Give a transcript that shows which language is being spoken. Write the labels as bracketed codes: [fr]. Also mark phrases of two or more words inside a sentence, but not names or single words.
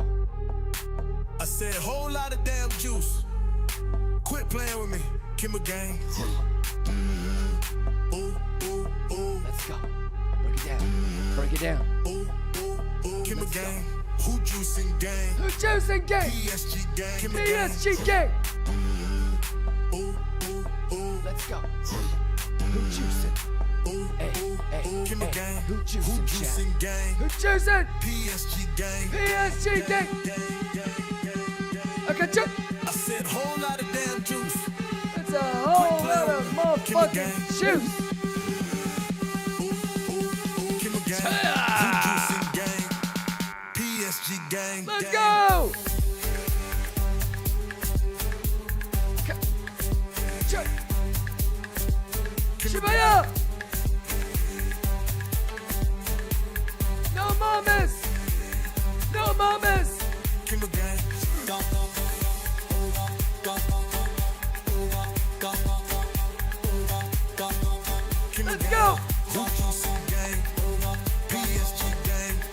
[en] I said whole lot of damn juice. Quit playing with me, Kimber gang. Ooh, ooh, ooh. Let's go. Break it down. Ooh, ooh, ooh. Kimber gang. Who juicing gang? Who juicing gang? PSG gang. Kimber gang. PSG gang. Ooh, ooh, ooh. Let's go. Who juicing? Ooh, Hey. Kimber gang. Who juicing, chat? gang? Who juicing? PSG gang. PSG gang. Okay, chat. I said whole lot of damn juice. It's a whole lot of motherfucking juice. Kimber gang. Who juicing gang? PSG gang. Let's go. Shibaya. No mamas. No mamas. Kimber gang. Let's go. Who juicing gang? PSG gang.